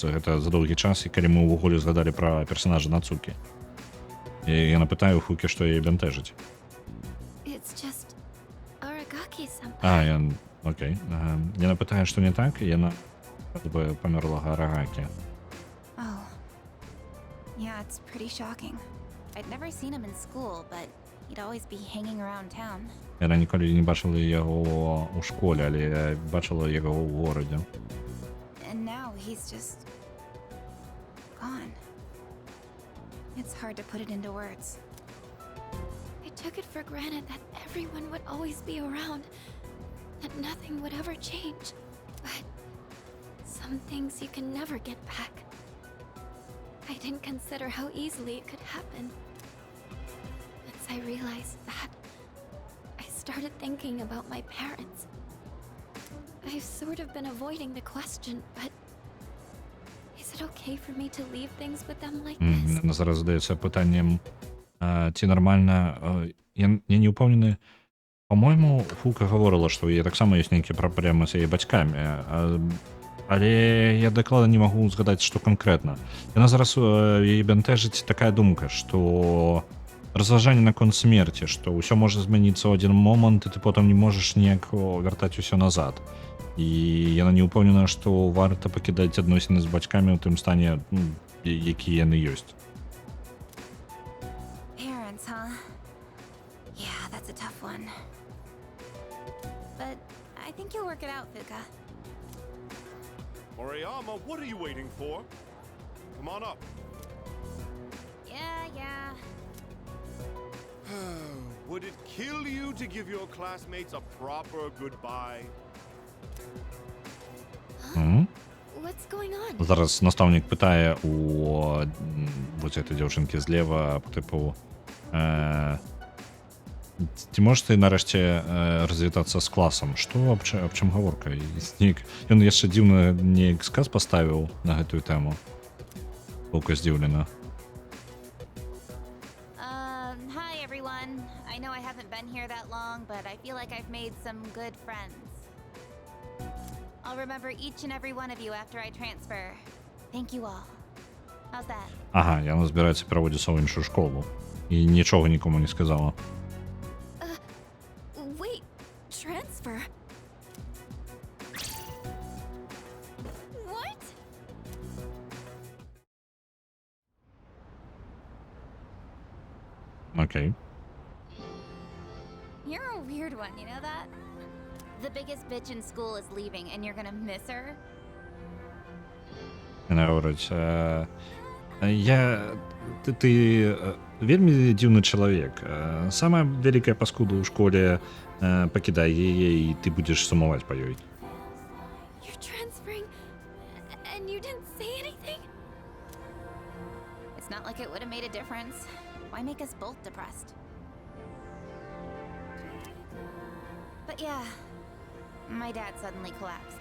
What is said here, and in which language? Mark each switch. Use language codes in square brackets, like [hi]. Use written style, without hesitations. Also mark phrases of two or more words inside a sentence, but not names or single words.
[be] Гэта за доўгі час, і калі мы ўвогуле згадалі пра персанажа Нацукі. І яна пытае у Фукі, што яе бянтэжыць. [en] It's just Aragaki-senpai. [be] Окей. Яна пытае, што не так, і яна бы памерлага Арагакі. [en] Oh. Yeah, it's pretty shocking. I'd never seen him in school, but he'd always be hanging around town. [be] Яна ніколі не бачила яго ў школе, але бачила яго ў горадзе. [en] And now he's just gone. It's hard to put it into words. I took it for granted that everyone would always be around, that nothing would ever change. But some things you can never get back. I didn't consider how easily it could happen. Once I realized that, I started thinking about my parents. I've sort of been avoiding the question, but is it okay for me to leave things with them like this? [uk] Зараз задається питанням, ці нормально, я не упевнений, По-моєму, Фука говорила, [be] што ў яе таксама ёсць нейкія праблемы з яе бацькамі, але я дакладна не магу згадаць, што канкрэтна. Яна зараз яе бянтэжыць такая думка, што разважанне наконт смерці, што ўсё можа змяніцца ў адзін момант, і ты потым не можаш ніяк вяртаць усё назад. І яна не ўпэўнена, што варта пакідаць адносіны з бацькамі ў тым стане, які яны ёсць. [en] Parents, huh? Yeah, that's a tough one. But I think you'll work it out, Fuka. Moriyama, what are you waiting for? Come on up. Yeah. Would it kill you to give your classmates a proper goodbye? What's going on? [be] Зараз наставнік питає у [ru] вот этой [be] дзяўчынкі злева, типу, ці можаш ты нарэшце развітацца з класам? Што, аб чым гаворка? Ён яшчэ дзіўна неяк сказ паставіў на гэтую тэму. Фука здзіўлена. [en] Hi everyone. I know I haven't been here that long, but I feel like I've made some good friends. I'll remember each and every one of you after I transfer. Thank you all. How's that? [be] Ага, яна збіраецца пераводзіцца ў іншую школу. І нічога нікому не сказала. [en] Wait, transfer? What? [be] Окей. [en] You're a weird one, you know that? The biggest bitch in school is leaving and you're gonna miss her? [be] Яна говорить, ты вельмі дзіўны чалавек. Самая вялікая паскуда ў школе, пакідай яе, і ты будзеш сумаваць па ёй. [en] You're transferring and you didn't say anything? It's not like it would have made a difference. Why make us both depressed? But yeah, my dad suddenly collapsed.